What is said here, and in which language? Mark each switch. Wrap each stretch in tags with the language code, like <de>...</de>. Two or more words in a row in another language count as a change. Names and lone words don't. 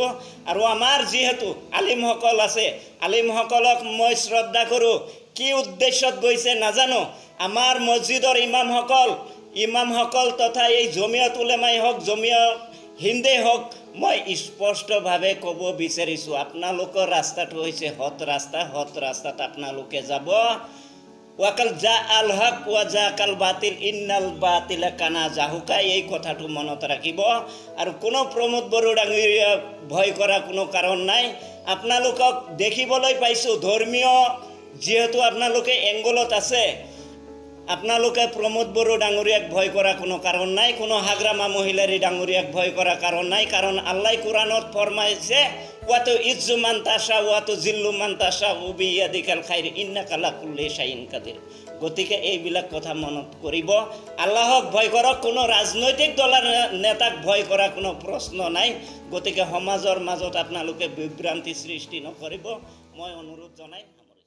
<as>আৰু আমাৰ যিহেতু আলিমসকল আছে, আলিমসকলক মই শ্ৰদ্ধা কৰোঁ, কি উদ্দেশ্যত গৈছে নাজানো। আমাৰ মছজিদৰ ইমামসকল তথা এই জমিয়ত উলেমাই হওক, জমিয়ত হিন্দে হওক, মই স্পষ্টভাৱে ক'ব বিচাৰিছোঁ, আপোনালোকৰ ৰাস্তাটো হৈছে হত ৰাস্তা, হত ৰাস্তাত আপোনালোকে যাব।</as> <ar>وقل جاء الحق وزهق الباطل إن الباطل كان زهوقا, এই কথাটো মনত ৰাখিব।</ar> <as>আৰু কোনো প্ৰমোদ বড়ো ডাঙৰীয়া ভয় কৰা কোনো কাৰণ নাই। আপোনালোকক দেখিবলৈ পাইছোঁ ধৰ্মীয়, যিহেতু আপোনালোকে এংগলত আছে, আপোনালোকে প্ৰমোদ বড়ো ডাঙৰীয়াক ভয় কৰা কোনো কাৰণ নাই, কোনো হাগ্ৰামা মহিলাৰী ডাঙৰীয়াক ভয় কৰা কাৰণ নাই। কাৰণ আল্লাহ কোরআনত ফরমাইছে</as> <ar>وتعز من تشاء وتذل من تشاء بيدك الخير إنك على كل شيء قدير.</ar> <as>গতিকে এইবিলাক কথা মনত কৰিব। আল্লাহক ভয় কৰক, কোনো ৰাজনৈতিক দলৰ নেতাক ভয় কৰা কোনো প্ৰশ্ন নাই। গতিকে সমাজৰ মাজত আপোনালোকে বিভ্ৰান্তি সৃষ্টি নকৰিব, মই অনুৰোধ জনাই</as>